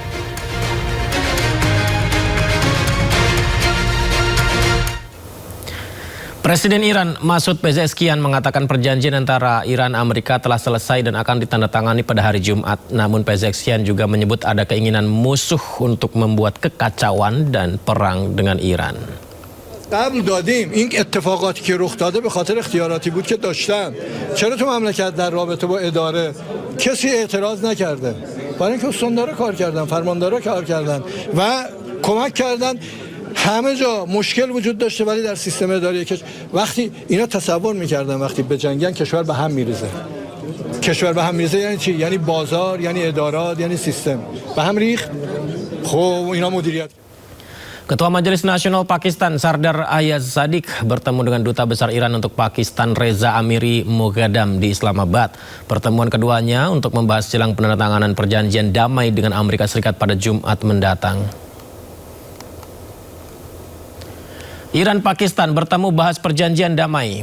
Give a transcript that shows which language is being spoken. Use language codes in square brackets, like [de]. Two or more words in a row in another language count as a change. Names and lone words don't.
[id] Presiden Iran Masoud Pezeshkian mengatakan perjanjian antara Iran dan Amerika telah selesai dan akan ditandatangani pada hari Jumat. Namun Pezeshkian juga menyebut ada keinginan musuh untuk membuat kekacauan dan perang dengan Iran. [fa] قبل دادیم این اتفاقاتی که رخ داده به خاطر اختیاراتی بود که داشتن. چرا تو مملکت در رابطه با اداره کسی اعتراض نکرده؟ برای اینکه استاندارا کار کردن، فرماندارا کار کردن و کمک کردن. همه جا مشکل وجود داشته ولی در سیستم اداری وقتی اینا تصور میکردن وقتی به جنگن کشور به هم میریزه. کشور به هم میریزه یعنی چی؟ یعنی بازار، یعنی ادارات، یعنی سیستم به هم ریخت. خب اینا مدیریت. [id] Ketua Majelis Nasional Pakistan Sardar Ayaz Sadiq bertemu dengan Duta Besar Iran untuk Pakistan Reza Amiri Moghadam di Islamabad. Pertemuan keduanya untuk membahas jelang penandatanganan perjanjian damai dengan Amerika Serikat pada Jumat mendatang. Iran-Pakistan bertemu bahas perjanjian damai.